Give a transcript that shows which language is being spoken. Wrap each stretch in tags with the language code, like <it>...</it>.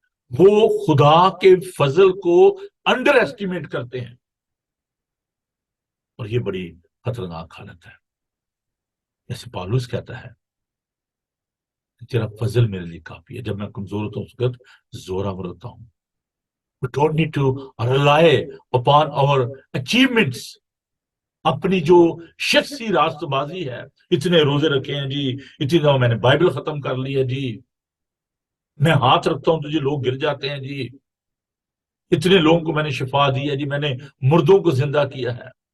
<hi>वो खुदा के फजल को अंडर एस्टिमेट करते हैं, और ये बड़ी खतरनाक हालत है। जैसे पौलुस कहता है, तेरा फजल मेरे लिए काफी है, जब मैं कमजोर होता हूं उस वक्त जोरावर होता हूं।</hi> <en>We don't need to rely upon our achievements.</en> <hi>अपनी जो शख्सी रास्तबाजी है, इतने रोजे रखे हैं जी, इतनी दफा मैंने बाइबल खत्म कर ली है जी, मैं हाथ रखता हूं तो जी लोग गिर जाते हैं जी, इतने लोगों को मैंने शिफा दी है जी, मैंने मुर्दों को जिंदा किया है।</hi>